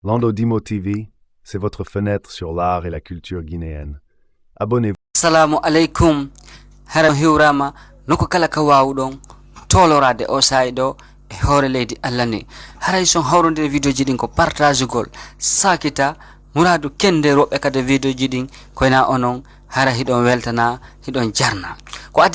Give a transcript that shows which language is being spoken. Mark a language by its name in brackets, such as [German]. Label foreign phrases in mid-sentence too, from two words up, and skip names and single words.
[French] Lando Dimo TV, c'est votre fenêtre sur l'art et la culture guinéenne. Abonnez-vous. [Arabic] السلام عليكم. [Fula] Haram hiwrama noko kala ka wawɗon tolorade o sayiɗo e hoore leydi Allah ni. Haray son hawrondire vidéo ji ɗin ko partage gol sakita muradu kende roɓɓe kade vidéo ji ɗin koyna onon hara hiɗon weltana hiɗon jarna ko adi